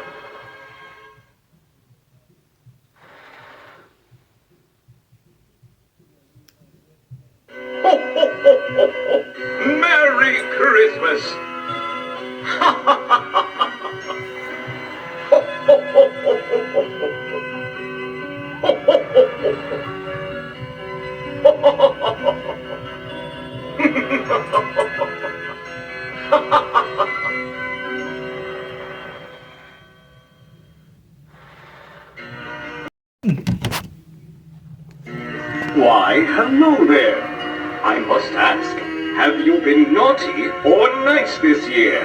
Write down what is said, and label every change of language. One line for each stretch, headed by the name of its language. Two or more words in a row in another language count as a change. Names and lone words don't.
English: Ho, ho, ho, ho, ho. Merry Christmas! Ha ha ha ha ha! Ho, ho, ho, ho, ho, ho, ho. Ho, ho, ho, ho, ho. Ho, ho, ho, ho, ho, ho. Why, hello there. I must ask, have you been naughty or nice this year?